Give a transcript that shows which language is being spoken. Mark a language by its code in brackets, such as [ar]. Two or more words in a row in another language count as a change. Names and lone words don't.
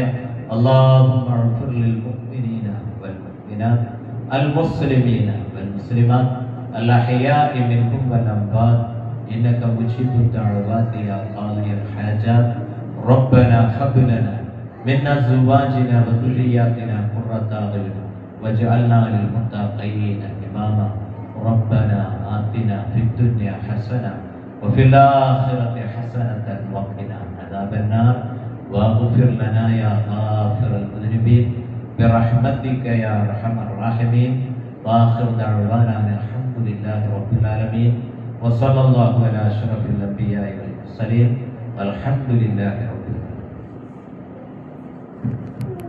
[ar] اللهم اغفر للمؤمنين والمؤمنات المسلمين والمسلمات الأحياء منهم والأموات إنك مجيب الدعوات يا قاضي الحاجات. ربنا هب لنا من أزواجنا وذرياتنا قرة أعين واجعلنا للمتقين إماما. ربنا آتنا في الدنيا حسنة وفي الآخرة حسنة وقنا عذاب النار واغفر لنا يا غافر المذنبين برحمتك يا أرحم الراحمين. وآخر دعوانا الحمد لله رب العالمين وصلى الله على أشرف الأنبياء والمرسلين والحمد لله رب العالمين.